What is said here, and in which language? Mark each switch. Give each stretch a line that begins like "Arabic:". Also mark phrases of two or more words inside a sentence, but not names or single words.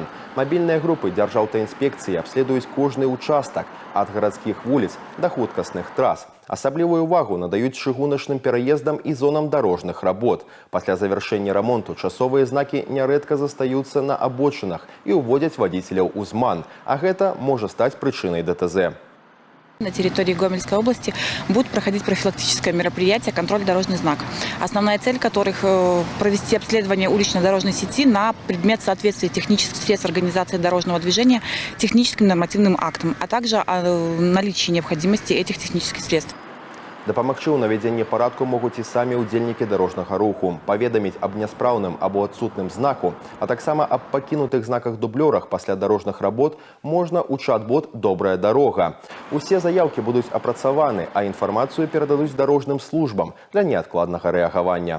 Belarusian: Мабільныя групы дзяржаўтаінспекцыі абследуюць кожны участак ад гарадскіх вуліц да хуткасных трас. Асаблівую ўвагу надаюць чыгуначным пераездам і зонам дарожных работ. Пасля завяршэння рамонту часовыя знакі нярэдка застаюцца на абочынах і ўводзяць вадзіцеляў у зман, а гэта можа стаць прычынай ДТЗ.
Russian: На территории Гомельской области будут проходить профилактическое мероприятие «Контроль дорожный знак», основная цель которых – провести обследование улично-дорожной сети на предмет соответствия технических средств организации дорожного движения техническим нормативным актам, а также о наличии необходимости этих технических средств.
Belarusian: Дапамагчы ў навядзенні парадку могуць і самі ўдзельнікі дарожнага руху, паведаміць аб няспраўным або адсутным знаку, а таксама аб пакінутых знаках-дублёрах пасля дарожных работ можна ў чат-бот «Добрая дарога». Усе заяўкі будуць апрацаваны, а інфармацыю перададуць дарожным службам для неадкладнага рэагавання.